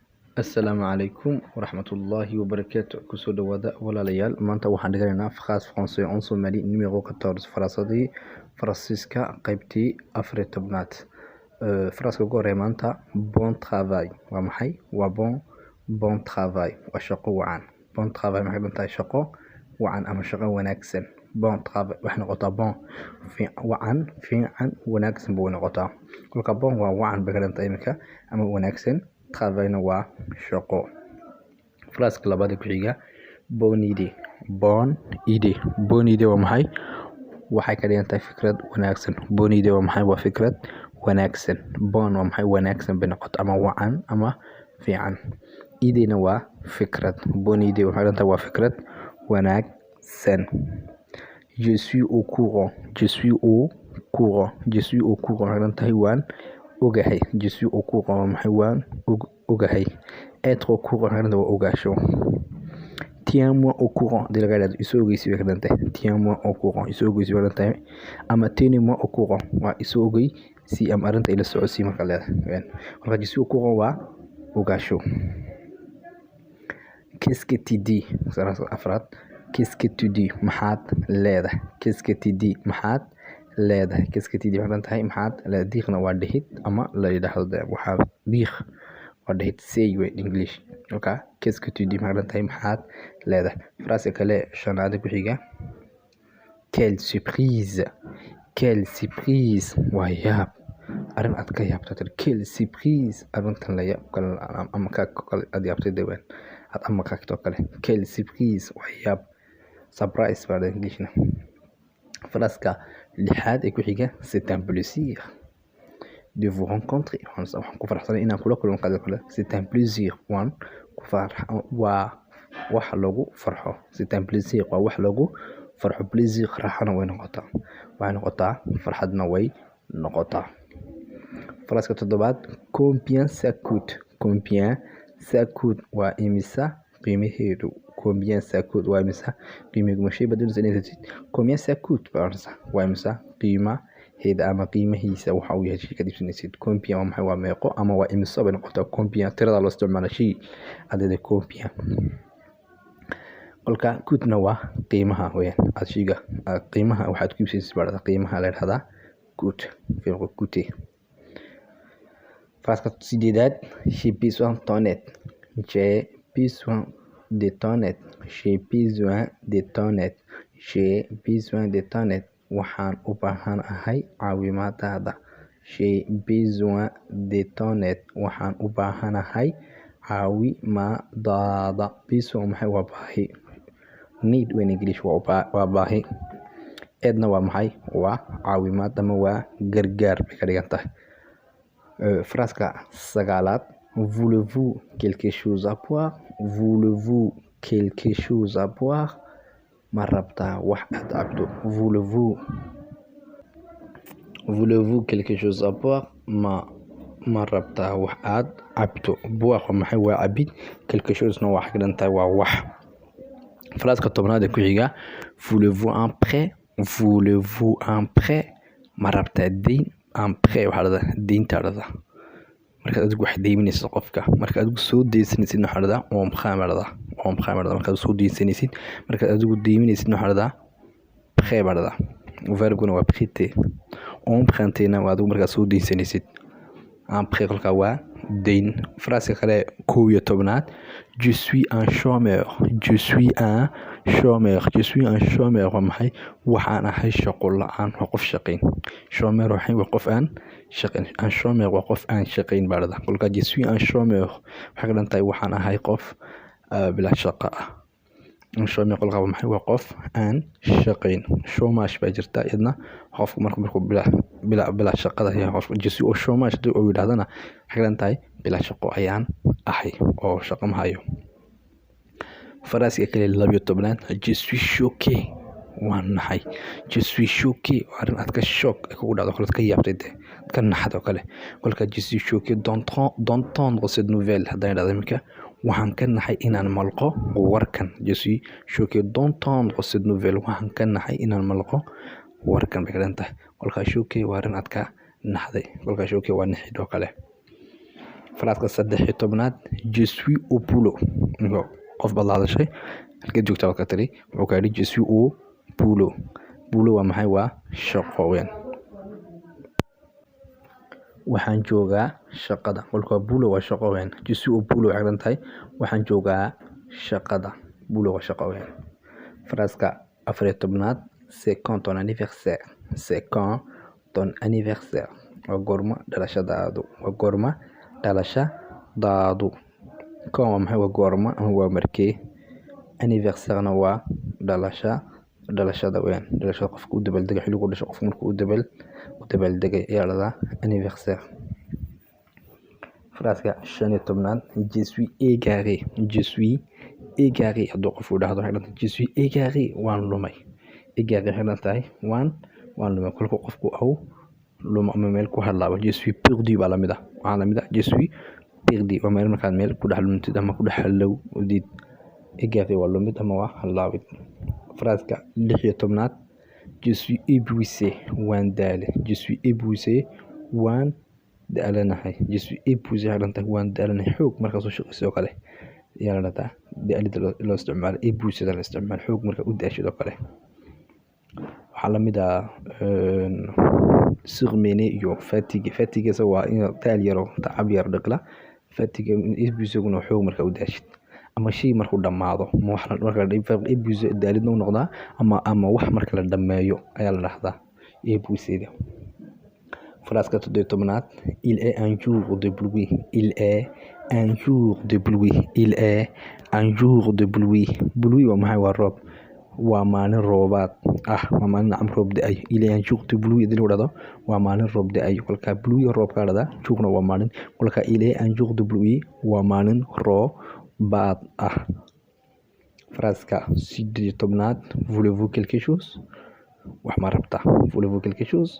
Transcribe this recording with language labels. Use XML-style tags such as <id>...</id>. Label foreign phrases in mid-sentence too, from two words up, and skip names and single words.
<so>Assalaamu calaykum waraxmatullaahi wabarakaatu. Kusoo dhawaada walaalayaal. Maanta waxaan dhiganaynaa</so> <fr>phrase français en Somali numéro 14</fr> <so>faraasadii Faransiiska qaybtii 14aad. Phrase-ka ugu horreeya maanta</so> <fr>bon travail</fr> <so>waa maxay? Waa</so> <fr>bon travail</fr> <so>waa shaqo wacan.</so> <fr>Bon travail</fr> <so>maxay dhantahay shaqo wacan ama shaqo wanaagsan.</so> <fr>Bon travail</fr> <so>waxay noqotaa bon wacan fiican wanaagsan buu noqotaa. Kolka bon waa wacan bay ka dhantahay imika ama wanaagsan. Travailna waa shaqo. Phrase-ka labaad ku xiga</so> <fr>bonne idée. Bonne idée</fr> <so>waa maxay? Waxay ka dhigan tahay fikrad wanaagsan.</so> <fr>Bonne idée</fr> <so>waa maxay? Waa fikrad wanaagsan. Bon waa maxay? Wanaagsan bay noqotaa ama wacan ama fiican. Idée-na waa fikrad.</so> <fr>Bonne idée</fr> <so>waxay dhantahay waa fikrad wanaagsan.</so> <fr>Je suis au courant.</fr> <so>Waxay dhantahay waan ogahay.</so> <fr>Je suis au courant</fr> <so>waa maxay? Waan ogahay.</so> <fr>Être au courant</fr> <so>waxay dhantahay waa ogaasho.</so> <fr>Tiens-moi au courant</fr> <so>hadii laga yiraahdo isoo ogeysi bay ka dhantahay.</so> <fr>Tiens-moi au courant</fr> <so>isoo ogeysi bay dhantahay ama</so> <fr>tenez-moi au courant</fr> <so>waa isoo ogeysi ama arrinta ila socodsii marka leedahay. Marka</so> <fr>je suis au courant</fr> <so>waa ogaasho.</so> <fr>Qu'est-ce que tu dis? Afraad qu'est-ce que tu dis?</fr> <so>Maxaad leedahay?</so> <fr>Qu'est-ce que tu dis?</fr> <so>Maxaad leedahay?</so> <fr>Qu'est-ce que tu dis?</fr> <so>Waxay dhantahay maxaad leedahay. Diiqna waa dhihid ama la yiraahdo waxaa diiq waa dhihid say way English.</so> <fr>Okay, qu'est-ce que tu dis?</fr> <so>Maxay dhantahay maxaad leedahay. Phrase kale shanaad ku xiga</so> <fr>quelle surprise</fr> <so>waa yaab arrin aad ka yaabto.</so> <fr>Quelle surprise</fr> <so>arrintan la yaab kale ama ka kale aad yaabtay dawaan aad ama ka kale.</so> <fr>Quelle surprise</fr> <so>waa yaab surprise baa Englishna. Phrase-ka lixaad</so> <fr>ku xiga c'est un plaisir de vous rencontrer.</fr> <so>Waxaan ku faraxsanahay inaan kula kulmo kale.</so> <fr>C'est un plaisir</fr> <so>waa wax lagu farxo.</so> <fr>C'est un plaisir</fr> <so>waa wax lagu farxo. Plaisir raaxana way noqotaa. Waxay noqotaa farxadna way noqotaa. Phrase-ka toddobaad</so> <fr>combien ça coûte.</fr> <so>Waa imisa qiimaheedu.</so> <fr>Combien ça coûte</fr> <so>waa imisa qiimaheedu. Mashay badalsan</so> <fr>combien ça coûte</fr> <so>waa imisa qiimaheeda ama qiimahiisa waxa uu yahay shay ka dibsanaysid. Combien waa maxay? Waa meeqo ama waa imisa bay noqotaa. Combien tirada loo isticmaalo shay adeeda combien. Kolka coûte-na waa qiimaha weeyaan. Shayga qiimaha waxaad ku iibsanaysid baa qiimaha la yiraahdaa coûte. Coûte. Phrase-ka sideedaad</so> <fr>j'ai besoin de ton aide.</fr> <so>Waxaan u baahanahay caawimaadaada.</so> <fr>J'ai besoin de ton aide.</fr> <so>Waxaan u baahanahay caawimaadaada. Besoin maxay? Waa baahi.</so> <en>Need in English</en> <so>waa baahi. Aidna waa maxay? Waa caawimaad ama waa gargaar bay ka dhigan tahay. Phrase-ka sagaalaad</so> <fr>voulez-vous quelque chose à boire?</fr> <so>Ma rabtaa wax aad cabto.</so> <fr>Voulez-vous quelque chose à boire?</fr> <so>Ma rabtaa wax aad cabto. Boire waa maxay? Waa cabid.</so> <fr>Quelque chose-na</fr> <so>waa ka dhantahay waa wax. Phrase-ka tobnaad ku xiga</so> <fr>voulez-vous un prêt?</fr> <so>Ma rabtaa deyn.</so> <fr>Un prêt</fr> <so>waxaa la deynta la markaad adigu wax deyminaysid qofka. Markaad adigu soo deysanaysid waxa la emprunt markaad soo deysanaysid. Markaad adigu deyminaysid waxa la prêt baa la verb-guna waa prêter. Emprunter-na waa adigu markaad soo deysanaysid.</so> <fr>Un prêt</fr> <so>kolka waa deyn. Phrase kale 11aad</so> <fr>je suis un chômeur.</fr> <so>Waa maxay? Waxaan ahay shaqo la'aan. Waa qof shaqayn. Chômeur waxay waa qof aan shaqayn.</so> <fr>Un chômeur</fr> <so>waa qof aan shaqayn baa la kolka</so> <fr>je suis un chômeur</fr> <so>waxay ka dhantahay waxaan ahay qof bila shaqo ah.</so> <fr>Un chômeur</fr> <so>kolka waa maxay? Waa qof aan shaqayn. Chômage baa jirta iyadna qofku markuu bila shaqada yahay qof.</so> <fr>Je suis au chômage</fr> <so>hadii uu yiraahdana waxay ka dhantahay bila shaqo ayaan ahay oo shaqo ma hayo. Phrase kale 12aad</so> <fr>je suis choqué.</fr> <so>Waan naxay.</so> <fr>Je suis choqué</fr> <so>arrin aad ka shock kugu dhacdo kale ka yaabtay ka naxdo kale. Kolka</so> <fr>je suis choqué d'entendre cette nouvelle</fr> <so>hadaan yiraahdo imika waxaan ka naxay inaan malqo warkan.</so> <fr>Je suis choqué d'entendre cette nouvelle.</fr> <so>Waxaan ka naxay inaan malqo warkan bay ka dhantahay. Kolka choqué waa arrin aad ka naxday. Kolka choqué waa naxid oo kale.</so> <fr>Faraaska 13 je suis au boulot.</fr> <so>qof baad la hadashay halka joogtaa waa ka tiri wuxuu ka yidhi</so> <fr>je suis au boulot.</fr> <so>Boulot waa maxay? waa shaqo weyn. waxaan joogaa shaqada. kolka boulot waa shaqo weyn.</so> <fr>je suis au boulot</fr> <so>waxay tahay waxaan joogaa shaqada. boulot waa shaqo weyn.</so> <fr>Faraaska 14 c'est quand ton anniversaire. c'est quand ton anniversaire.</fr> <so>waa goorma dhalashadaadu. waa goorma dhalashadaadu. Quand waa maxay? waa goorma ama waa markee. Anniversaire-na waa dhalashada weyn. dhalashada qofka u dabaaldega xilligu dhashay qofka markuu u dabaaldegay ayaa la dhahaa anniversaire.</so> <fr>Faraaska 15 je suis égaré. je suis égaré</fr> <so>hadduu qofku dhahdo waxay dhahdaa</so> <fr>je suis égaré</fr> <so>waan lumay. égaré waxay tahay waan lumay. kolka qofku au lumo ama meel ku hadlaabo</so> <fr>je suis perdu</fr> <so>baa lamid ah. waxaa lamid ah</so> <fr>je suis perdu</fr> <so>waa meel markaad meel ku dhex lumtid ama ku dhex halowdid. égaré waa lumid ama waa halaawid. Faraaska 16</so> <fr>je suis épuisé</fr> <so>waan daale.</so> <fr>je suis épuisé</fr> <so>waan daalanahay.</so> <fr>je suis épuisé</fr> <so>waxay tahay waan daalanahay xoog markaad soo shaqayso kale ayaa la dhahaa daalida loo isticmaalo. épuisé la isticmaalo xoog markaad u daashid oo kale. waxaa lamid ah surmené iyo fatigue. fatigue waa in taal yaro tacab yar dhaqla. fatigue épuisé-guna xoog markaad u daashid ama shay markuu dhamaado marka épuisé daalidna u noqdaa ama wax marka la dhameeyo ayaa la dhahdaa épuisé.</so> <fr>Faraaska 17 il est un jour de pluie. il est un jour de pluie. il est un jour de pluie.</fr> <so>pluie waa maxay? waa roob. waa maalin roobaad ah. waa maalin roob da-ay.</so> <fr>il est un jour de pluie</fr> <so>hadii lagu dhahdo waa maalin roob da-ay. kolka pluie roobka la dhahdaa. journa waa maalin. kolka</so> <fr>il est un jour de pluie</fr> <so>waa maalin roobaad ah.</so> <fr>Faraaska 18 voulez-vous quelque chose?</fr> <so>wax ma rabtaa?</so> <fr>voulez-vous quelque chose?</fr>